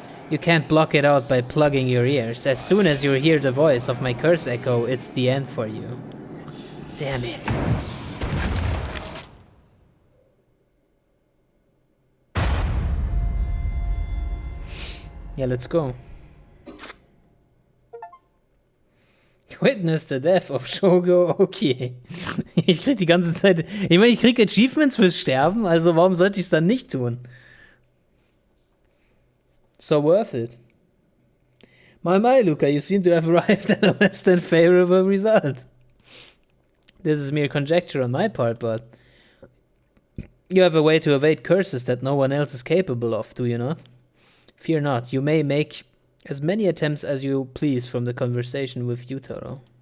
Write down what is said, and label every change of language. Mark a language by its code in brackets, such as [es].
[en] You can't block it out by plugging your ears. As soon as you hear the voice of my curse echo, it's the end for you. Damn it. Yeah, let's go. Witness the death of Shogo Okie. [de] Ich krieg die ganze Zeit... Ich meine, ich krieg Achievements fürs Sterben, also warum sollte ich es dann nicht tun? [en] So worth it. My, Luca, you seem to have arrived at a less than favorable result. This is mere conjecture on my part, but... You have a way to evade curses that no one else is capable of, do you not? Fear not, you may make as many attempts as you please from the conversation with Yutaro.